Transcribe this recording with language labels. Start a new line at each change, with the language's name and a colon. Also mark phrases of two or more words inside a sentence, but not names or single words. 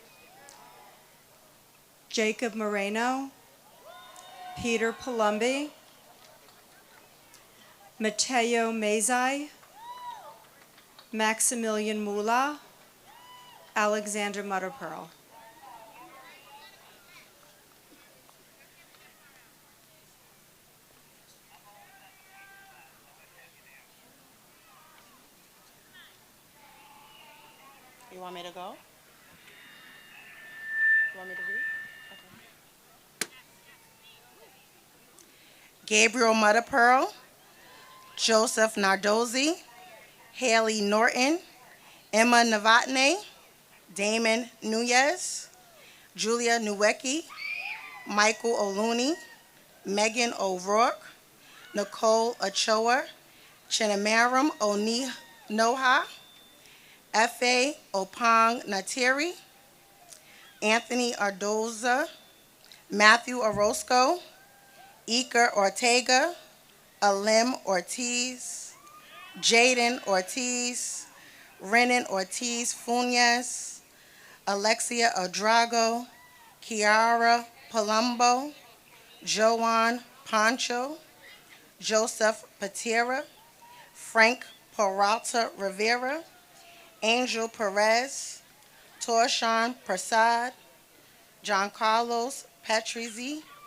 English: Jacob Moreno, Peter Palumbi, Mateo Mazai, Maximilian Mula, Alexander Mutterpearl. You want me to go? You want me to read? Okay. Gabriel Mutterpearl, Joseph Nardozzi, Haley Norton, Emma Novotny, Damon Nunez, Julia Nowecki, Michael Oluni, Megan O'Rourke, Nicole Ochoa, Chinamaram Oni Noha, F.A. Opang Natiri, Anthony Ardoza, Matthew Orozco, Iker Ortega, Alim Ortiz, Jaden Ortiz, Renan Ortiz Funes, Alexia Odrago, Kiara Palumbo, Joan Pancho, Joseph Patera, Frank Peralta Rivera, Angel Perez, Torshan Prasad, John Carlos Patrizzi,